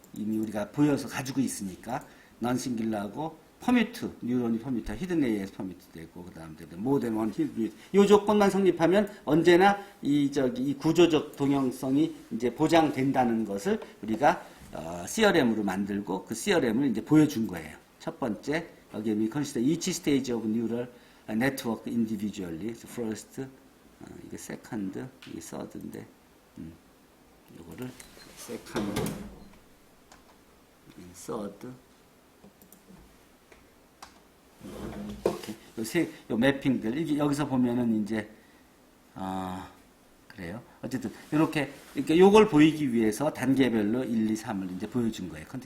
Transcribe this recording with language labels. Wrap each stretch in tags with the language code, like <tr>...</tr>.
<ko>이미 우리가 보여서 가지고 있으니까 non-singular하고 퍼뮤트, 뉴런이 퍼뮤트, 히든 레이에서 퍼뮤트 되고 그다음에 모든 원 히든 이 조건만 성립하면 언제나 이 구조적 동형성이 이제 보장된다는 것을 우리가 CRM으로 만들고 그 CRM을 이제 보여준 거예요. 첫 번째 여기</ko> <en>we consider each stage of neural network individually.</en> <ko>First, 이게 second, 이게 third인데, 요거를 second, third. 이렇게 요 매핑들 이게 여기서 보면은 이제 그래요. 어쨌든 이렇게 요걸 보이기 위해서 단계별로 1, 2, 3을 이제 보여준 거예요.</ko>